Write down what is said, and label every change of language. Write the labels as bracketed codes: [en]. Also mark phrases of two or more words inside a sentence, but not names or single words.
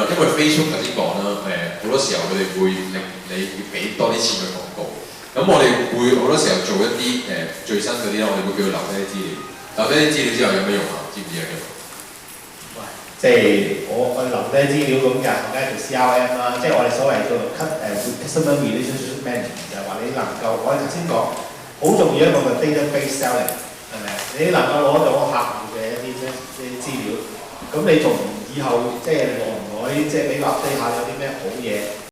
[yue] 因為 Facebook 頭先講啦，好多時候佢哋會令你要俾多啲錢去廣告。咁我哋會好多時候做一啲最新嗰啲啦，我哋會叫佢留低啲資料。留低啲資料之後有咩用啊？知唔知啊？喂，即係我留低資料咁就梗係做 CRM 啦，即係我哋所謂叫做 [en] customer relationship management， [yue] 就係話你能夠我哋頭先講好重要一個嘅 [en] database selling [yue] 係咪？你能夠攞到客戶嘅一啲資料，咁你仲以後即係耐唔耐即係俾我 update 下有啲咩好嘢？